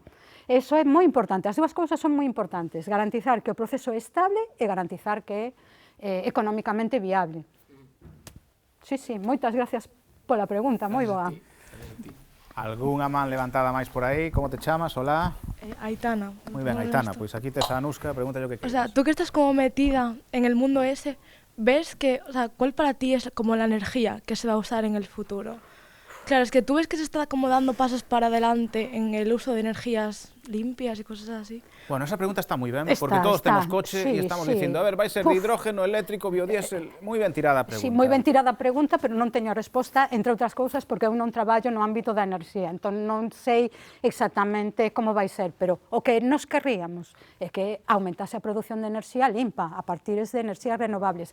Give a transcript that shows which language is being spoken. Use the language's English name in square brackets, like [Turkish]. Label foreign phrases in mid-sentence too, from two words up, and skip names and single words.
[Galician] Eso é moi importante, as dúas cousas son moi importantes, garantizar que o proceso é estable e garantizar que é económicamente viable. Sí, moitas gracias pola pregunta, moi boa. Algúnha man levantada máis por aí? Como te chamas? Hola. Aitana. Moi ben, Aitana, pois aquí tes a Anuska, pregúntale o que quieres. [Spanish] O sea, tú que estás como metida en el mundo ese, ¿ves que, o sea, cuál para ti es como la energía que se va a usar en el futuro? Claro, es que tú ves que se está como dando pasos para adelante en el uso de energías limpias y cosas así, [Galician] Bueno, esa pregunta está moi ben, Está, porque todos está. temos coche Sí, e estamos sí. dicindo, a ver, vai ser de Puf. hidrógeno, eléctrico, biodiesel, moi ben tirada a pregunta. Sí, moi ben tirada a pregunta, pero non teño resposta, entre outras cousas, porque eu non traballo no ámbito da enerxía, entón non sei exactamente como vai ser, pero o que nos querríamos é que aumentase a produción de enerxía limpa, a partir de enerxías renovables.